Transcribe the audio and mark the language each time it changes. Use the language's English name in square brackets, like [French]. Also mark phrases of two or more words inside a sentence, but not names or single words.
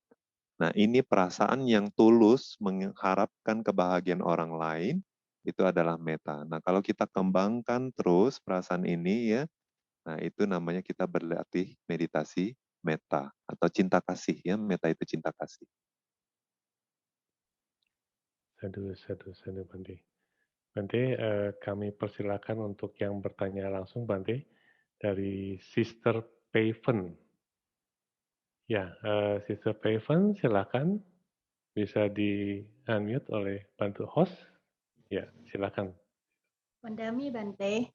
[Indonesian] Nah, ini perasaan yang tulus mengharapkan kebahagiaan orang lain, itu adalah meta. Nah, kalau kita kembangkan terus perasaan ini ya, nah itu namanya kita berlatih meditasi meta atau cinta kasih ya. Meta itu cinta kasih. [Pali] Sadu, sadu, sadu, Bante. [Indonesian] Bante, kami persilakan untuk yang bertanya langsung, Bante, dari Sister Paven. Ya, Sister Paven, silakan. Bisa di-unmute oleh bantu host. Ya, silakan. [Pali] Mandami, Bante.